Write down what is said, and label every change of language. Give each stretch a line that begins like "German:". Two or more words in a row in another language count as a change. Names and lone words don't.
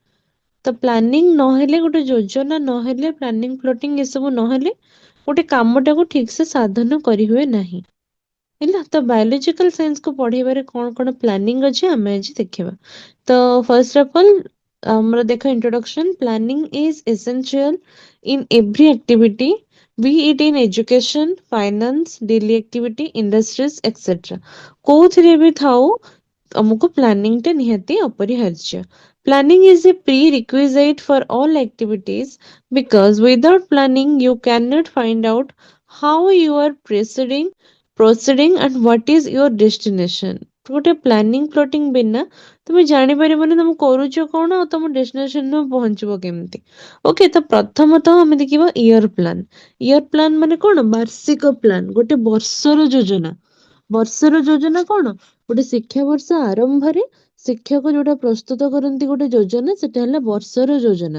Odia: ତ ପ୍ଲାନିଂ ନହେଲେ, ଗୋଟେ ଯୋଜନା ନହେଲେ,
English: planning plotting
Odia: ଏସବୁ ନହେଲେ ଗୋଟେ କାମଟାକୁ ଠିକ ସେ ସାଧନ କରିହୁଏ ନାହିଁ। ହେଲା, ତ
English: biological science
Odia: କୁ ପଢେଇବାରେ କଣ କଣ ପ୍ଲାନିଂ ଅଛି ଆମେ ଆଜି ଦେଖିବା। ତ
English: first of all
Odia: ଆମର ଦେଖ ଇଣ୍ଟ୍ରୋଡକ୍ସନ।
English: planning is essential in every activity, be it in education, finance, daily activity, industries, etc.
Odia: କୋଉଥିରେ ବି ଥାଉ ଆମକୁ ପ୍ଲାନିଂ ଟା ନିହାତି ଅପରିହାର୍ଯ୍ୟ।
English: Planning is a prerequisite for all activities because without planning you cannot find out how you are proceeding and what is your destination.
Odia: ଗୋଟେ
English: planning plotting
Odia: ବିନା ତମେ ଜାଣିପାରିବନି ତମେ କରୁଛ କଣ ଆଉ ତମ ଡେଷ୍ଟିନେସନରେ ପହଞ୍ଚିବ କେମିତି। ଓକେ, ତ ପ୍ରଥମତଃ ଆମେ ଦେଖିବା
English: year plan. year plan
Odia: ମାନେ କଣ? ବାର୍ଷିକ ପ୍ଲାନ, ଗୋଟେ ବର୍ଷର ଯୋଜନା। ବର୍ଷର ଯୋଜନା କଣ? ଗୋଟେ ଶିକ୍ଷାବର୍ଷ ଆରମ୍ଭରେ ଶିକ୍ଷକ ଯୋଉଟା ପ୍ରସ୍ତୁତ କରନ୍ତି ଗୋଟେ ଯୋଜନା, ସେଟା ହେଲା ବର୍ଷର ଯୋଜନା।